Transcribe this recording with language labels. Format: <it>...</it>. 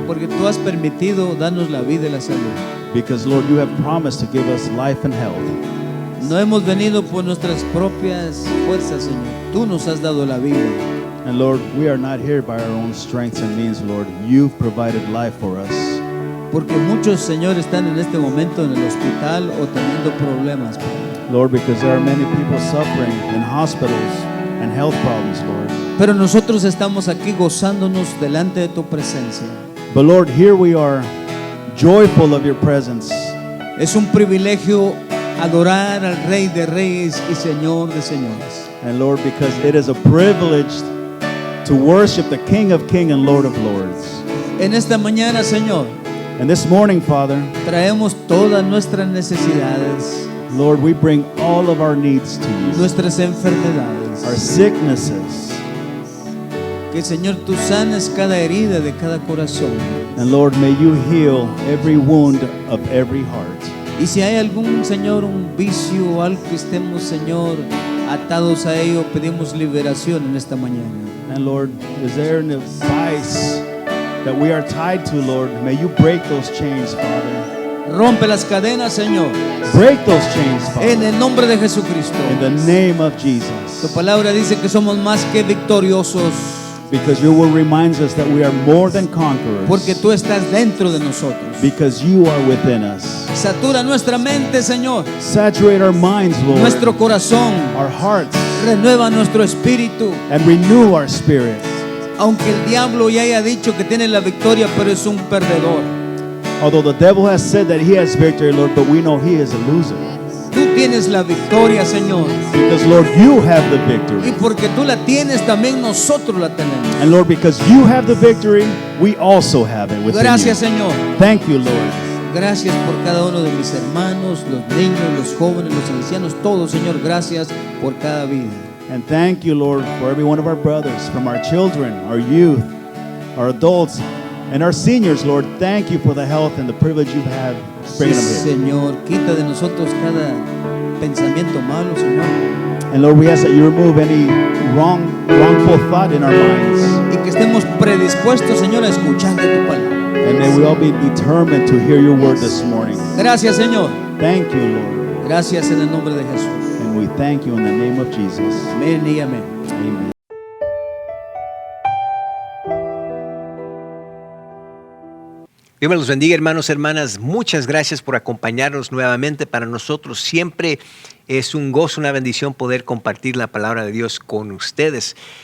<es>porque tú has permitido darnos la vida y la salud.</es> <en>because, Lord, you have promised to give us life and health.</en> <es>No hemos venido por nuestras propias fuerzas, Señor. Tú nos has dado la vida.</es> <en>And, Lord, we are not here by our own strengths and means, Lord. You've provided life for us.</en> <es>Porque muchos, Señor, están en este momento en el hospital o teniendo problemas, Padre.</es> <en>Lord, because there are many people suffering in hospitals and health problems, Lord.</en> <es>Pero nosotros estamos aquí gozándonos delante de tu presencia.</es> <en>But, Lord, here we are, joyful of your presence.</en> <es>Es un privilegio adorar al Rey de Reyes y Señor de Señores.</es> <en>And, Lord, because it is a privilege to worship the King of Kings and Lord of Lords.</en> <es>En esta mañana, Señor,</es> <en>And this morning, Father,</en> <es>traemos todas nuestras necesidades,</es> <en>Lord, we bring all of our needs to you,</en> <es>nuestras enfermedades.</es> <en>our sicknesses.</en> <es>Que, Señor, tú sanes cada herida de cada corazón.</es> <en>And, Lord, may you heal every wound of every heart.</en> <es>Y si hay algún, Señor, un vicio o algo que estemos, Señor, atados a ello, pedimos liberación en esta mañana.</es> <en>And, Lord, is there an vice that we are tied to, Lord? May you break those chains, Father.</en> <es>Rompe las cadenas, Señor,</es> <en>Break those chains,</en> <es>en</es> <en>Father.</en> <es>el nombre de Jesucristo.</es> <en>In the name of</en> <es>Tu</es> <en>Jesus.</en> <es>palabra dice que somos más que victoriosos,</es> <en>Because your word reminds us that we are more than conquerors.</en> <es>porque tú estás dentro de nosotros.</es> <en>Because you are within us.</en> <es>Satura nuestra mente, Señor,</es> <en>Saturate our minds, Lord.</en> <es>nuestro corazón,</es> <en>Our hearts.</en> <es>renueva nuestro espíritu.</es> <en>And renew our spirit.</en> <es>Aunque el diablo ya haya dicho que tiene la victoria, pero es un perdedor.</es> <en>Although the devil has said that he has victory, Lord, but we know he is a loser.</en> <es>Tú tienes la victoria, Señor.</es> <en>Because, Lord, you have the</en> <es>Y</es> <en>victory.</en> <es>porque tú la tienes, también nosotros la tenemos.</es> <en>And, Lord, because you have the victory, we also have it within</en> <es>Gracias,</es> <en>you.</en> <es>Señor.</es> <en>Thank you, Lord.</en> <es>Gracias por cada uno de mis hermanos, los niños, los jóvenes, los ancianos, todos, Señor. Gracias por cada vida.</es> <en>And thank you, Lord, for every one of our brothers, from our children, our youth, our adults, and our seniors, Lord. Thank you for the health and the privilege you have bringing them here.</en> <es>Señor, quita de nosotros cada pensamiento malo, Señor.</es> <en>And, Lord, we ask that you remove any wrongful thought in our minds.</en> <es>Y que estemos predispuestos, Señor, a escuchar de tu palabra.</es> <en>And may we all be determined to hear your word this morning.</en> <es>Gracias, Señor.</es> <en>Thank you, Lord.</en> <es>Gracias en el nombre de Jesús.</es> <en>And we thank you in the name of Jesus.</en> <es>Amén y amén.</es> <en>Amen.</en> <es>Dios me los bendiga, hermanos, hermanas. Muchas gracias por acompañarnos nuevamente. Para nosotros siempre es un gozo, una bendición poder compartir la palabra de Dios con ustedes.</es>